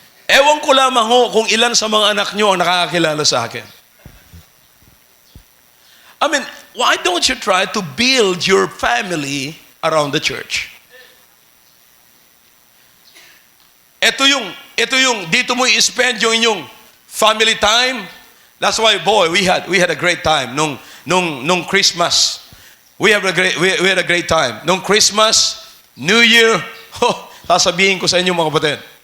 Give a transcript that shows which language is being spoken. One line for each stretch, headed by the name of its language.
Filipino: Ewan ko lamang ho kung ilan sa mga anak nyo ang nakakakilala sa akin.
English: I mean, why don't you try to build your family around the church?
Filipino: Ito yung, dito mo i-spend yung inyong
English: family time. That's why, boy, we had a great time nung Christmas. We had a great time.
Filipino: Nung Christmas, New Year, sasabihin ko sa inyo mga kapatid.